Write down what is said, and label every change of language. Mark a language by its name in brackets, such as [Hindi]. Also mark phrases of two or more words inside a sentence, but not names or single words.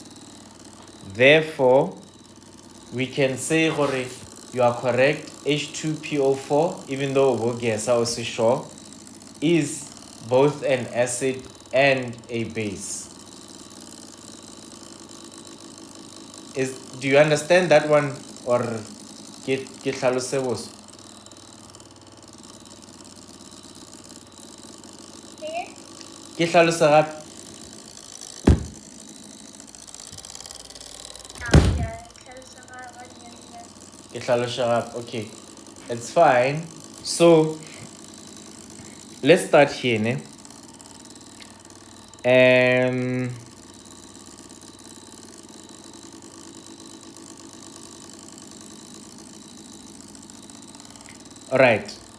[English] Therefore, we can say you are correct. H2PO4, even though Obogiasa also sure, is both an acid and a base. Do you understand that one, or [Southern Sotho] ke hlalose bos? Ke hlalose gape? [English] Okay, it's fine. So let's start here, ne? All right.